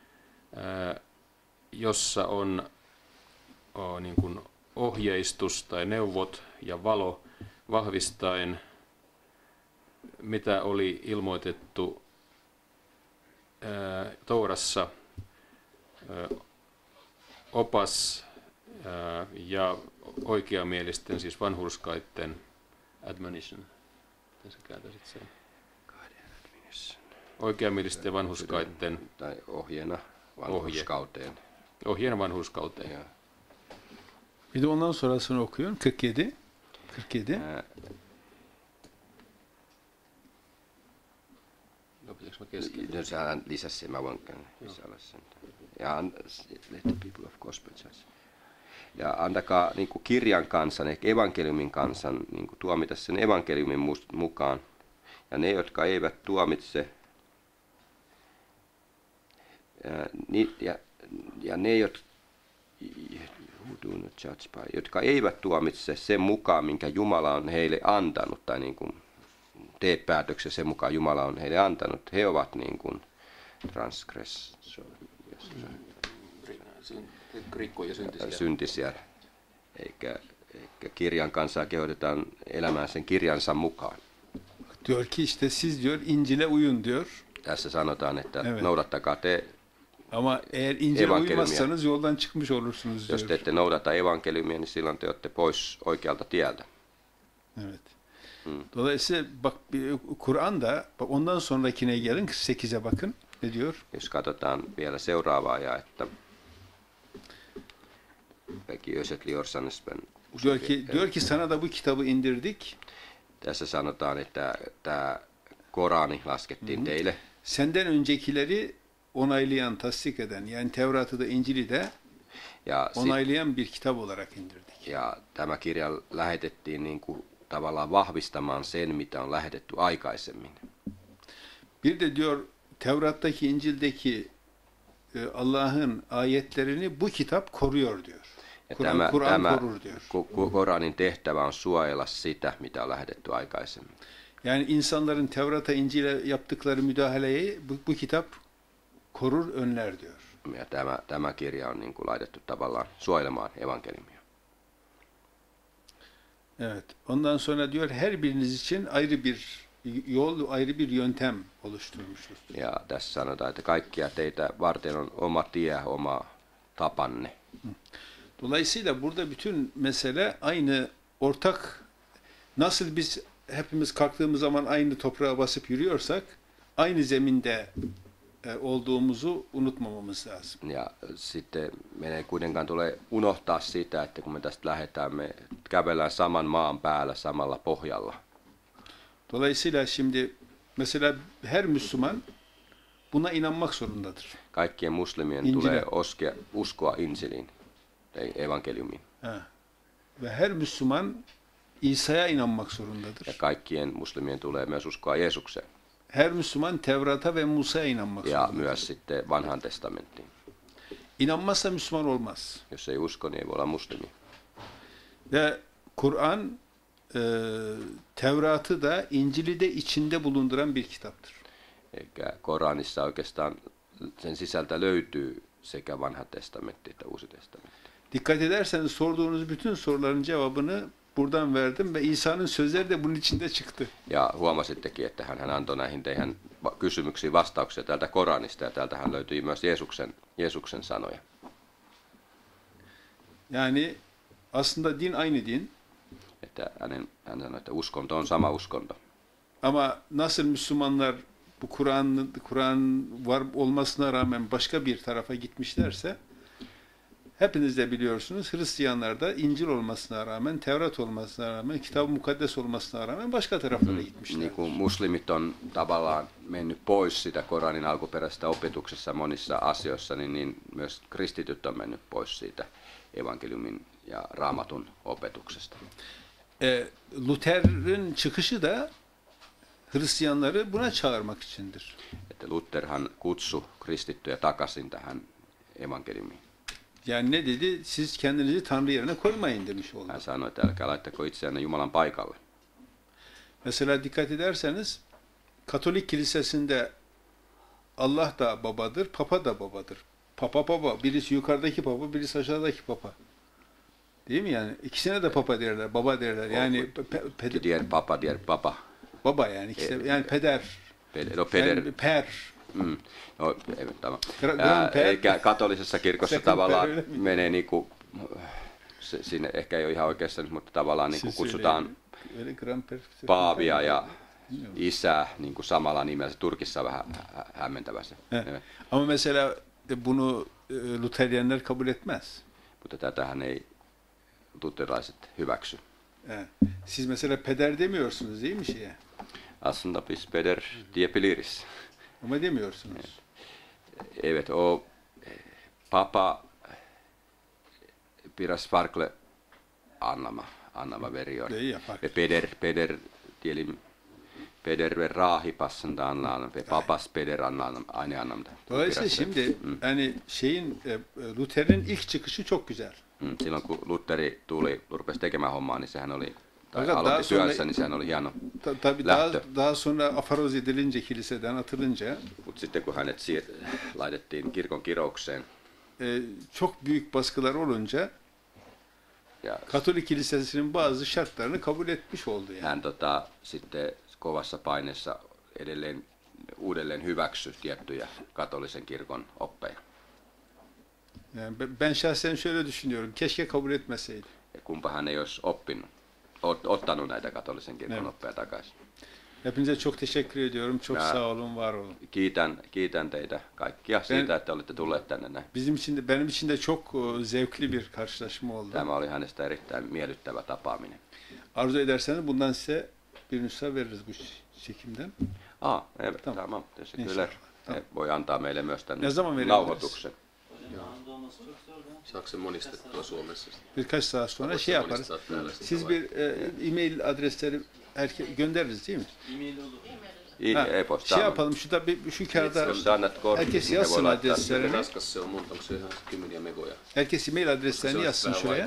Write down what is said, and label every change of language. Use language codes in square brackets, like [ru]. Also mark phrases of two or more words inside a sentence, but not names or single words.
[fi] jossa on niin kuin ohjeistus tai neuvot ja valo vahvistaen, mitä oli ilmoitettu Toorassa, opas ja oikeamielisten, siis vanhurskaitten admonition. Miten sä kääntäisit sen? Oikeamielisten ja vanhurskaitten tai ohjeena vanhurskauteen. Ohjeena vanhurskauteen. [tr] Bir de ondan sonrasını okuyun. 47. 47. [fi] No sehän lisäsi sen, mä voin lisällä sen. [en] Ja let the people of gospel church. [fi] Ja antakaa niin kuin kirjan kansan, ehkä evankeliumin kansan, niin kuin tuomita sen evankeliumin mukaan. Ja ne, jotka eivät tuomitse, ja ne, jotka eivät tuomitse sen mukaan, minkä Jumala on heille antanut, tai niin kuin tee päätöksen sen mukaan Jumala on heille antanut, he ovat niin kuin syntisiä, eikä kirjan kansaa kehotetaan elämään sen kirjansa mukaan. [tr] Diyor ki işte siz diyor İncil'e uyun diyor. [fi] Tässä sanotaan, että noudattakaa te [tr] ama eğer İncil'e uymazsanız yoldan çıkmış olursunuz diyor. [fi] Jos te ette noudata evankeliumia, niin silloin te olette pois oikealta tieltä. [tr] Evet. Dolayısıyla bak Kur'an'da ondan sonrakine gelin 48'e bakın. Ne diyor? [fi] Jos katsotaan vielä seuraavaa jaetta. [tr] Diyor ki sana da bu kitabı indirdik. [fi] Tässä sanotaan, että tämä Korani laskettiin teille. [tr] Senden öncekileri onaylayan, tasdik eden, yani Tevrat'ı da İncil'i de onaylayan bir kitap olarak indirdik. [fi] Ja tämä kirja lähetettiin niin kuin tavallaan vahvistamaan sen, mitä on lähetetty aikaisemmin. [tr] Bir de diyor Tevrat'taki, İncil'deki Allah'ın ayetlerini bu kitap koruyor diyor. Kur'an korur diyor. [fi] Koranin tehtävä on suojella sitä, mitä on lähetetty aikaisemmin. [tr] Yani insanların Tevrat'a, İncil'e yaptıkları müdahaleyi bu kitap korur, önler diyor. [fi] Ja tämä kirja on niin kuin laitettu tavallaan suojelemaan evankeliumia. [tr] Evet. Ondan sonra diyor her biriniz için ayrı bir yol, ayrı bir yöntem oluşturmuşuz. [fi] Ja tässä sanotaan, että kaikkia teitä varten on oma tie, oma tapanne. [tr] Dolayısıyla burada bütün mesele aynı ortak, nasıl biz hepimiz kalktığımız zaman aynı toprağa basıp yürüyorsak aynı zeminde olduğumuzu unutmamamız lazım. [fi] Ja sitten meidän ei kuitenkaan tule unohtaa sitä, että kun me tästä lähdetään, me kävellään saman maan päällä, samalla pohjalla. [tr] Dolayısıyla şimdi mesela her Müslüman buna inanmak zorundadır. [fi] Kaikkien muslimien tulee uskoa İncil'in, evankeliumiin. [tr] Ve her Müslüman İsa'ya inanmak zorundadır. [fi] Ja kaikkien muslimien tulee myös uskoa Jeesukseen. [tr] Her Müslüman Tevrat'a ve Musa'ya inanmak [fi] ja [tr] zorundadır. [fi] Myös sitten vanhaan testamenttiin. [tr] İnanmazsa Müslüman olmaz. [fi] Jos ei usko, niin ei voi olla muslimi. [tr] Ve Kur'an Tevrat'ı da İncil'i de içinde bulunduran bir kitaptır. [fi] Eikä Koranissa oikeastaan sen sisältä löytyy sekä vanha testamentti että uusi testamentti. [tr] Dikkat ederseniz sorduğunuz bütün soruların cevabını buradan verdim ve İsa'nın sözleri de bunun içinde çıktı. [fi] Ja huomasittekin, että hän antoi näihin teidän kysymyksiin vastauksia täältä Koranista ja täältähän löytyi myös Jeesuksen sanoja. [tr] Yani aslında din aynı din. [fi] Että hän sanoi, että uskonto on sama uskonto. [tr] Ama nasıl Müslümanlar bu Kur'an var olmasına rağmen başka bir tarafa gitmişlerse, hepiniz de biliyorsunuz, Hristiyanlar da İncil olmasına rağmen, Tevrat olmasına rağmen, Kitab-ı Mukaddes olmasına rağmen başka taraflara gitmişler. [fi] Niin kuin muslimit on tavallaan mennyt pois sitä Koranin alkuperäisestä opetuksessa monissa asioissa, niin myös kristityt on mennyt pois siitä evankeliumin ja Raamatun opetuksesta. [tr] Luther'in çıkışı da Hristiyanları buna çağırmak içindir. [fi] Että Lutherhan kutsui kristittyjä takaisin tähän evankeliumiin. [tr] Yani ne dedi? Siz kendinizi Tanrı yerine koymayın demiş oldu. [fi] Hän sanoi, että älkää laittako itseänne Jumalan paikalle. [tr] Mesela dikkat ederseniz Katolik kilisesinde Allah da babadır, Papa da babadır. Papa baba, birisi yukarıdaki papa, birisi aşağıdaki papa. Değil mi yani? İkisine de papa derler, baba derler. Yani diğer papa. Baba yani ikisi yani peder. Peder. Yani per. No, tamam. [fi] Katolisessa kirkossa tavallaan menee niinku, siinä ehkä ei ole ihan oikeassa, mutta tavallaan niinku kutsutaan paavia ja isää niinku samalla nimellä. Turkissa on vähän hämmentävä se. [tr] Ama mesela bunu Luteryenler kabul etmez. [fi] Mutta tätähän ei luterilaiset hyväksy. [tr] Siz mesela peder demiyorsunuz değil mi şeye? Aslında biz peder diyebiliriz. Ama demiyorsunuz. Evet, o papa piras farkle annama veriyor. Peder diyelim peder ve rahipasında anlamda ve papas peder aynı anlamda. Dolayısıyla şimdi yani Luther'in ilk çıkışı çok güzel. [fi] Silloin kun Lutheri rupesi tekemään hommaa, niin sehän oli aloitti työssä, niin sehän oli hieno lähtö. [tr] Daha sonra afaroz edilince kiliseden atılınca, [fi] mutta sitten kun hänet laitettiin kirkon kiroukseen, [tr] çok büyük baskılar olunca Katolik kilisesinin bazı şartlarını kabul etmiş oldu yani. [fi] Hän sitten kovassa paineessa uudelleen hyväksyi tiettyjä katolisen kirkon oppeja. [tr] Yani ben şahsen şöyle düşünüyorum. Keşke kabul etmeseydi. [fi] Kumpa hän ei olisi ottanut näitä katolisen kirkon oppeja takaisin. [tr] Hepinize çok teşekkür ediyorum. Çok sağ olun, var olun. [fi] Kiitän teitä kaikkia siitä, että olette tulleet tänne näin. [tr] Benim için de çok zevkli bir karşılaşma oldu. [fi] Tämä oli hänestä erittäin miellyttävä tapaaminen. [tr] Arzu ederseniz bundan size bir nüsha veririz bu çekimden. Evet, tamam. Teşekkürler. [fi] Voi antaa meille myös tänne [tr] Ne zaman [fi] nauhoituksen. Saako se monistettua Suomessa? [tr] Birkaç saat sonra şey yaparız. Siz bir e-mail adresleri göndeririz değil mi? E-mail olur. E-posta. Şey yapalım, şu kağıda herkes yazsın adreslerini. Herkes e-mail adreslerini yazsın şuraya.